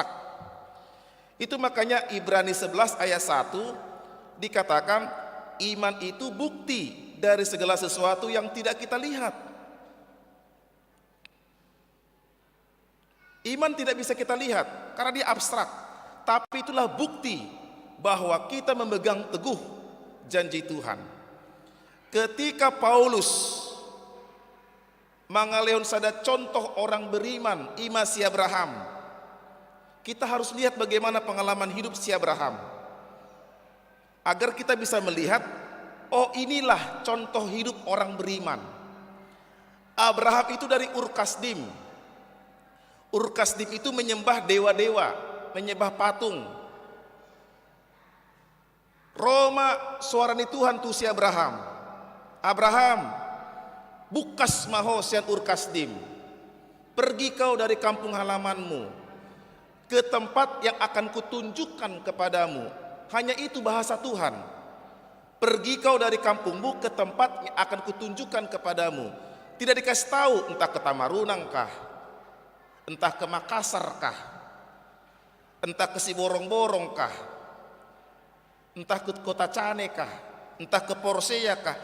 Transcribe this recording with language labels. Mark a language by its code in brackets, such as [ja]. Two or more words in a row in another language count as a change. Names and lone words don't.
[id] Itu makanya Ibrani 11 ayat 1 dikatakan iman itu bukti dari segala sesuatu yang tidak kita lihat. Iman tidak bisa kita lihat karena dia abstrak. Tapi itulah bukti bahwa kita memegang teguh janji Tuhan. Ketika Paulus [bbc] mangaleon sada [id] contoh orang beriman, iman si Abraham, kita harus lihat bagaimana pengalaman hidup si Abraham, agar kita bisa melihat, oh inilah contoh hidup orang beriman. Abraham itu dari Ur Kasdim. Ur Kasdim itu menyembah dewa-dewa, menyembah patung. [bbc] Roma suarani Tuhan tu si Abraham. Abraham, bukas maho sian Ur Kasdim. [id] Pergi kau dari kampung halamanmu ke tempat yang akan kutunjukkan kepadamu. Hanya itu bahasa Tuhan. Pergi kau dari kampungmu ke tempat yang akan kutunjukkan kepadamu. Tidak dikasih tahu entah ke Tamarunang kah, entah ke Makassar kah, entah ke Siborong-borong kah, entah ke Kota Cane kah, entah ke Porsea kah.